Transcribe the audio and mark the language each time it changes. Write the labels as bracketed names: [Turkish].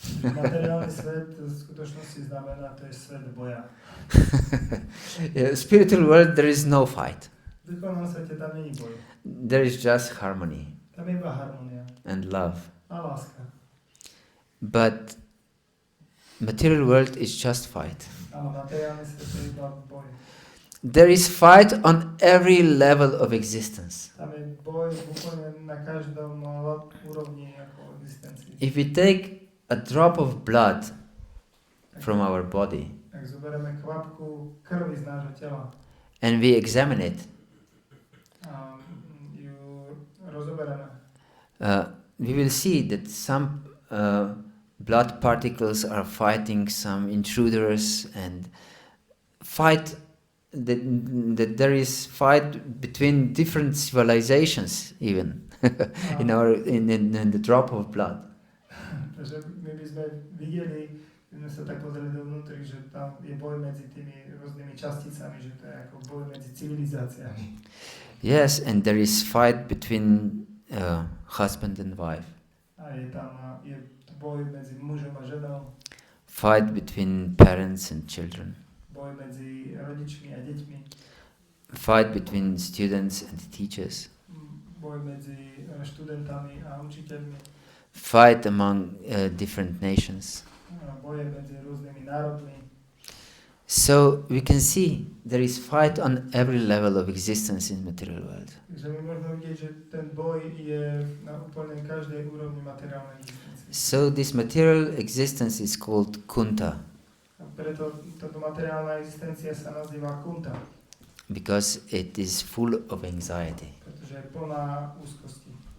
[Slovak] Materiálny svet v skutočnosti znamená, to je svet boja. [English] Spiritual world, there is no fight. [Slovak] V duchovnom svete tam není boj. [English] There is just harmony [Slovak] Tam je iba harmonia [English] and love. [Slovak] a láska. [English] But material world is just fight. [Slovak] Ale materiálny svet je iba boj. [English] There is fight on every level of existence. [Slovak] Tam je boj úplne na každom úrovni ako existencii. [English] If we take a drop of blood from our body [Slovak] Ak zoberieme kvapku krvi z nášho tela [English] and we examine it, [Slovak] a ju rozoberieme, [English] we will see that some blood particles are fighting some intruders and fight that there is fight between different civilizations even in the drop of blood. [Slovak] Takže my by sme videli, my sme sa tak pozreli dovnútri, že tam je boj medzi tými rôznymi časticami, že to je ako boj medzi civilizáciami. [English] Yes, and there is fight between husband and wife. [Slovak] A je tam je boj medzi mužom a ženou, [English] Fight between parents and children. [Slovak] boj medzi rodičmi a deťmi, [English] Fight between students and teachers. [Slovak] boj medzi študentami a učiteľmi, [English] Fight among different nations. [Slovak] boje medzi rôznymi národmi. [English] So we can see there is fight on every level of existence in material world. [Slovak] Takže my môžeme vidieť, že ten boj je na úplne každej úrovni materiálnej existencie. [English] So this material existence is called kunta [Slovak] A preto táto materiálna existencia sa nazýva kunta, [English] because it is full of anxiety. [Slovak] pretože je plná úzkosti.